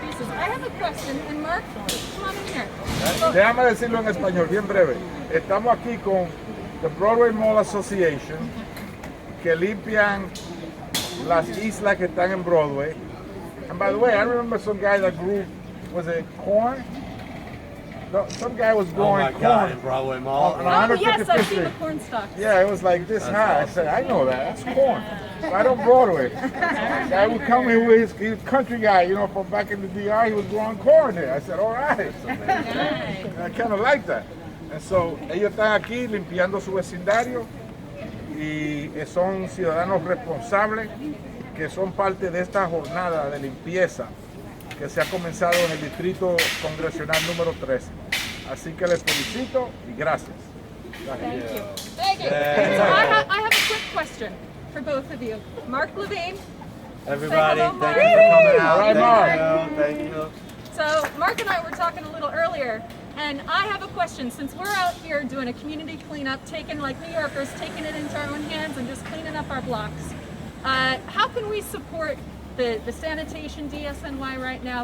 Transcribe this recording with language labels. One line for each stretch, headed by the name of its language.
English: I have a question, and Mark, come on in here.
Spanish: Déjame decirlo en español, bien breve. Estamos aquí con the Broadway Mall Association, que limpian las islas que están en Broadway.
English: And by the way, I remember some guy that grew, was it corn? No, some guy was growing corn. God, in Broadway Mall. Oh yes, I've seen the corn stalks. Yeah, it was like this high. I said, I know that. That's corn. Right on Broadway. Guy would come in with his country guy, you know, from back in the DR. He was growing corn there. I said, all right. I kind of like that.
Spanish: And so ellos están aquí limpiando su vecindario y son ciudadanos responsables que son parte de esta jornada de limpieza que se ha comenzado en el distrito congresional número 13. Así que les felicito y gracias.
English: Thank you. Thank you. So I have a quick question for both of you. Mark Levine. Everybody, hello, thank you for coming out. All right, Mark. Thank you. So Mark and I were talking a little earlier, and I have a question. Since we're out here doing a community cleanup, taking like New Yorkers, taking it into our own hands and just cleaning up our blocks, how can we support the sanitation DSNY right now?